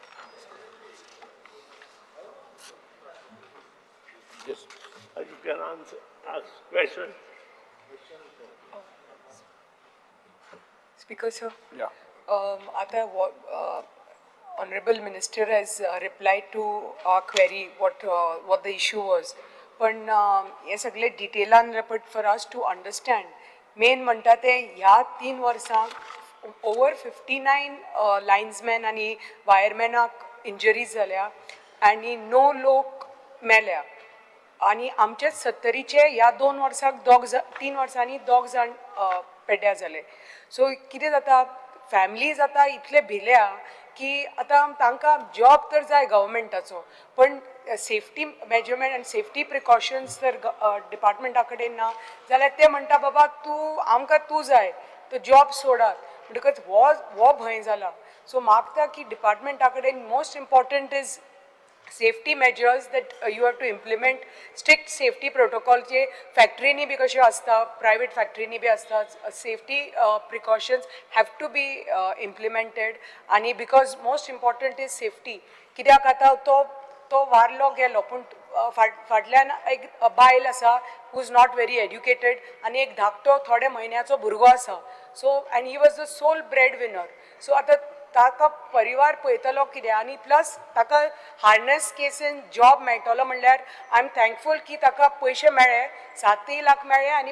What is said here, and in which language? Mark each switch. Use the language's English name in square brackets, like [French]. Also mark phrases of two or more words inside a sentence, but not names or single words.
[English] Yes. You can ask questions. Speaker, sir. Yeah. Honorable Minister has replied to our query what the issue was. [Konkani] पण हे सगळे डिटेलान [English] but for us to understand [Konkani] मेन म्हणटा ते ह्या 3 वर्सांक over 59 लायन्समॅन आनी वायरमॅनाक इंजरीज जाल्या आनी 9 लोक मेल्या आनी आमचे 70चे ह्या 2 वर्सांक 3 वर्सांनी 2 जाण पेड्ड्यार जाले. सो कितें जाता फॅमिलीज आतां इतले भिल्या की आतां तांकां जॉब तर जाय गव्हर्मेंटाचो पण [English] safety measurement [Konkani] आनी [English] safety precautions [Konkani] जर डिपार्टमेंटा कडेन ना जाल्यार ते म्हणटा बाबा आमकां तूं जाय तो जॉब सोडात म्हणटकच हो भंय जाला सो मागता की डिपार्टमेंटा कडेन [English] most important is safety measures that you have to implement strict safety protocol [Konkani] जे फॅक्टरीनी बी कशें आसता प्रायवेट फॅक्टरीनी बी आसता [English] safety precautions have to be implemented आणि because most important is safety [Konkani] कित्याक आतां तो वारलो गेलो पूण फाटल्यान एक बायल आसा [English] who is not very educated [Konkani] आनी एक धाकटो थोड्या म्हयन्याचो भुरगो आसा [English] so and he was the sole bread winner so [Konkani] आतां ताका परिवार पळयतलो कितें आनी प्लस ताका हार्डनेस केसीन जॉब मेळटलो म्हणल्यार [English] I am thankful [Konkani] की ताका पयशे मेळ्ळे 7 लाख मेळ्ळे आनी